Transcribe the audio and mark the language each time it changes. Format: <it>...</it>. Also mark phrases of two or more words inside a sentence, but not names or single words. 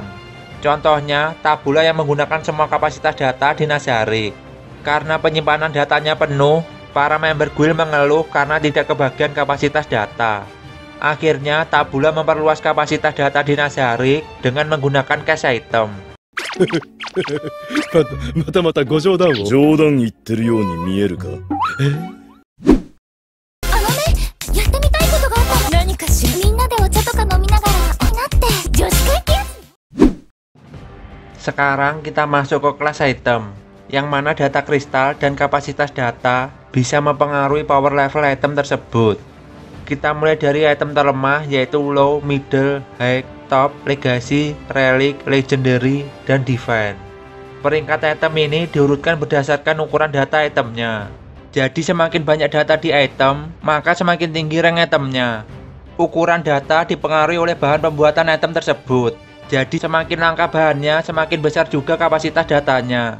<id>Contohnya, tabula yang menggunakan semua kapasitas data di Nazarick. Karena penyimpanan datanya penuh, para member guild mengeluh karena tidak kebagian kapasitas data. Akhirnya, tabula memperluas kapasitas data di Nazarick dengan menggunakan cache item.</id> <ja>またご冗談を冗談言ってるように見えるかやってみたいことがあったの。何かしら。みんなでお茶とか飲みながらなって女子会ってやつ。</ja> <id>Sekarang kita masuk ke kelas item, yang mana data kristal dan kapasitas data bisa mempengaruhi power level item tersebut. Kita mulai dari item terlemah yaitu</id> <en>low, middle, high, top, legacy, relic, legendary,</en> <id>dan divine. Peringkat item ini diurutkan berdasarkan ukuran data itemnya. Jadi semakin banyak data di item, maka semakin tinggi rank itemnya. Ukuran data dipengaruhi oleh bahan pembuatan item tersebut. Jadi semakin langka bahannya, semakin besar juga kapasitas datanya.</id>